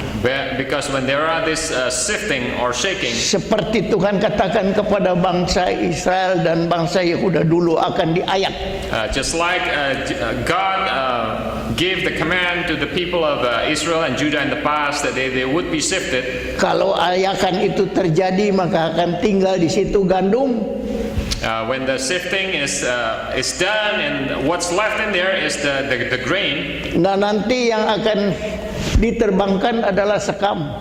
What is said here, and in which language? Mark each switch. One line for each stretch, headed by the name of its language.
English: Because when there are this sifting or shaking,
Indonesian: seperti Tuhan katakan kepada bangsa Israel dan bangsa Yehuda dulu akan diayak.
English: just like God gave the command to the people of Israel and Judah in the past that they would be sifted.
Indonesian: Kalau ayakan itu terjadi maka akan tinggal di situ gandum.
English: When the sifting is done and what's left in there is the grain.
Indonesian: Nah, nanti yang akan diterbangkan adalah sekam.